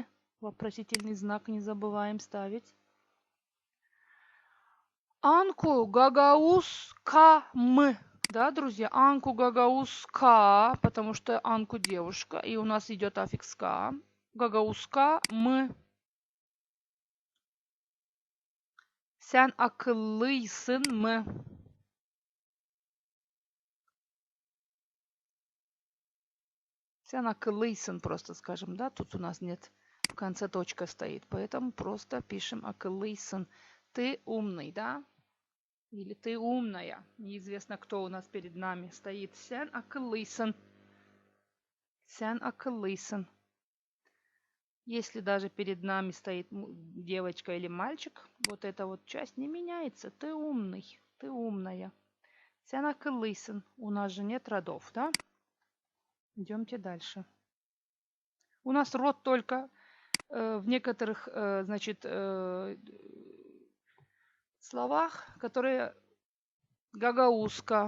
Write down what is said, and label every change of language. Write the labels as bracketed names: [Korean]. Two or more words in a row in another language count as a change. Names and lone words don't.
[Russian] Вопросительный знак не забываем ставить. [Gagauz] Анку гагаус ка мы. [Russian] Да, друзья? [Gagauz] Анку гагаус ка, [Russian] потому что Анку девушка, и у нас идет аффикс ка. [Gagauz] Гагаус ка мы. Sen akıllısın mı? Sen акыллыйсын [Russian] просто скажем, да? Тут у нас нет, в конце точка стоит, поэтому просто пишем акыллыйсын. Ты умный, да? Или ты умная. Неизвестно, кто у нас перед нами стоит. [Gagauz] Sen akıllıysın. Sen akıllыйсын. [Russian] Если даже перед нами стоит девочка или мальчик, вот эта вот часть не меняется. Ты умный, ты умная. [Gagauz] Sen akıllıysın. [Russian] У нас же нет родов, да? Идемте дальше. У нас род только в некоторых, значит, словах, которые гагаузка.